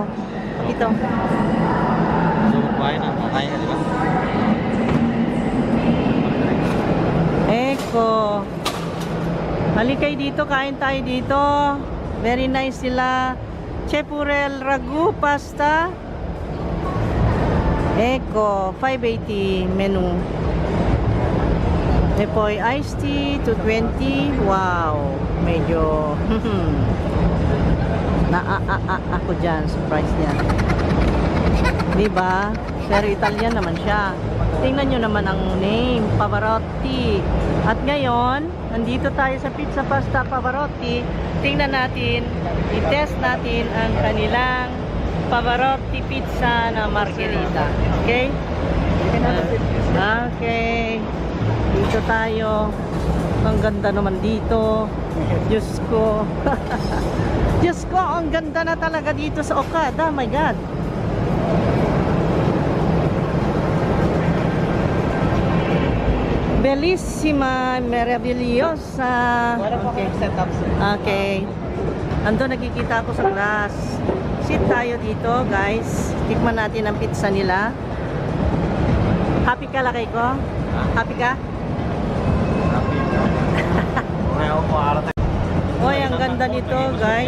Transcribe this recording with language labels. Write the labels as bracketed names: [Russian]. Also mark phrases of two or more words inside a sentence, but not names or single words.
[Filipino] Ito. So, kumain na. Kakain na, di ba? Eko. Halikay dito, kain tayo dito. [English] Very nice [Filipino] sila. [Italian] Chepurel ragu pasta. [Filipino] Eko, 580 menu. [Italian] E poi [English] iced tea [Italian] 220. [Filipino] Wow, medyo ako dyan, surprise niya. Diba? Pero Italian naman siya. Tingnan nyo naman ang name, Pavarotti. At ngayon, nandito tayo sa Pizza Pasta Pavarotti. Tingnan natin, i-test natin ang kanilang Pavarotti pizza na margherita. Okay? Okay. Dito tayo. Ang ganda naman dito. Diyos ko. Diyos ko, ang ganda na talaga dito sa Okada. [English] My God. [Italian] Bellissima, meravigliosa. [Filipino] Okay. [English] Setup, sir. [Filipino] Okay. Ando nakikita ako sa glass. Sit tayo dito, guys. Tikman natin ang pizza nila. Happy ka, lakay ko? Happy ka? Hoy, ang ganda nito, guys.